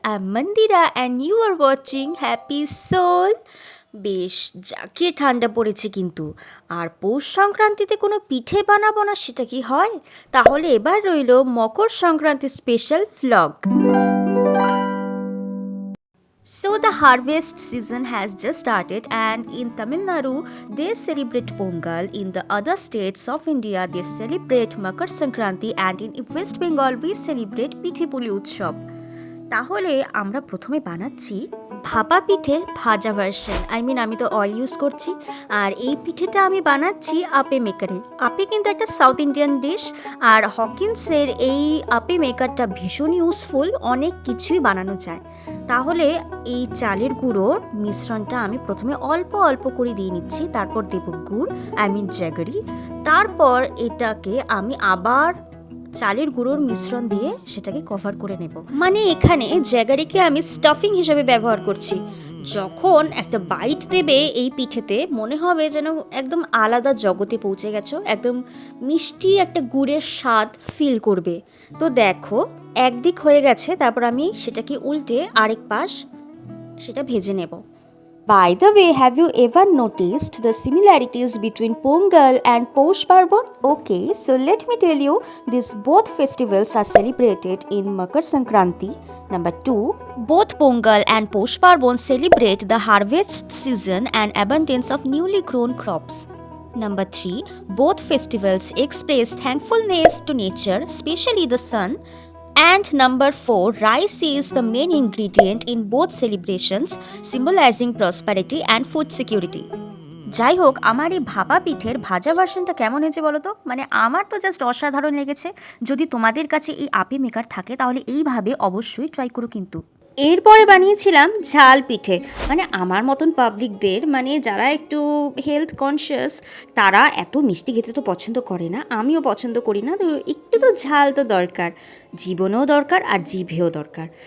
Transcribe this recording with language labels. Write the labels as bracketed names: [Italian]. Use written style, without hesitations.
[English] I'm Mandira, and you are watching Happy Soul. [Bangla] বেশ জাঁকিয়ে ঠান্ডা পড়েছে কিন্তু আর পৌষ সংক্রান্তিতে কোনো পিঠে বানাবো না সেটা কি হয়? তাহলে এবার রইল Makar Sankranti special vlog. [English] So the harvest season has just started, and in Tamil Nadu they celebrate Pongal. In the other states of India they celebrate Makar Sankranti, and in West Bengal we celebrate Pithe Puli Utsav. [Bangla] তাহলে আমরা প্রথমে বানাচ্ছি ভাপা পিঠের ভাজা version. আমি তো oil use করছি। আর এই পিঠেটা আমি বানাচ্ছি আপে মেকারে। আপে কিন্তু একটা সাউথ ইন্ডিয়ান ডিশ, আর হকিন্সের এই আপে মেকারটা ভীষণ ইউজফুল, অনেক কিছুই বানানো যায়। তাহলে এই চালের গুঁড়োর মিশ্রণটা আমি প্রথমে অল্প অল্প করে দিয়ে নিচ্ছি, তারপর দেব গুড়, জ্যাগরি। তারপর এটাকে আমি আবার চালের গুঁড়োর মিশ্রণ দিয়ে সেটাকে কভার করে নেব। মানে এখানে জ্যাগারিকে আমি স্টাফিং হিসেবে ব্যবহার করছি। যখন একটা বাইট দেবে এই পিঠেতে মনে হবে যেন একদম আলাদা জগতে পৌঁছে গেছো, একদম মিষ্টি একটা গুড়ের স্বাদ ফিল করবে। তো দেখো একদিক হয়ে গেছে, তারপর আমি সেটাকে উল্টে আরেক পাশ সেটা ভেজে নেব। [English] By the way, have you ever noticed the similarities between Pongal and Posh Parban? Okay, so let me tell you, these both festivals are celebrated in Makar Sankranti. Number 2, both Pongal and Posh Parban celebrate the harvest season and abundance of newly grown crops. Number 3, both festivals express thankfulness to nature, especially the sun. And number 4, rice is the main ingredient in both celebrations, symbolizing prosperity and food security. [Bangla] যাই হোক, আমার এই ভাপা পিঠের ভাজা ভার্সনটা কেমন হয়েছে বলো তো? মানে আমার তো জাস্ট অসাধারণ লেগেছে। যদি তোমাদের কাছে এই আপি মেকার থাকে তাহলে এইভাবে অবশ্যই ট্রাই করো কিন্তু। এরপরে বানিয়েছিলাম ঝাল পিঠে। মানে আমার মতন পাবলিকদের, মানে যারা একটু হেলথ কনসিয়াস, তারা এত মিষ্টি খেতে তো পছন্দ করে না, আমিও পছন্দ করি না। তো একটু তো ঝাল তো দরকার, জীবনেও দরকার আর জিভেও দরকার।